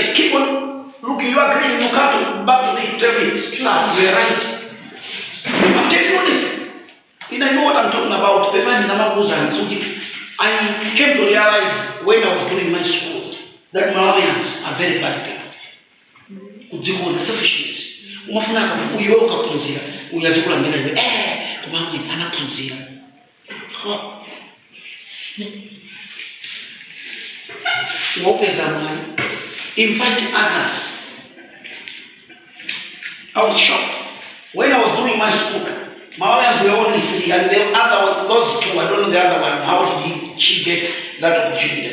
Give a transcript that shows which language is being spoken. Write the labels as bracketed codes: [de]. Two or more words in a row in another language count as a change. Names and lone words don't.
[en] Keep on looking, you agree, you come back to the internet. Start, you're right. I'm telling you this. And I know what I'm talking about. I came to realize when I was doing my school that Malawians are very bad people. [ny] Kujiona selfishness. Umafuna uyoka kunzira. Uyazikula mbele kumambi anakunzira. [en] Invite others. I was shocked. When I was doing my school, Malawians were only three, and the other one, those two, I don't know the other one, how did she get that opportunity?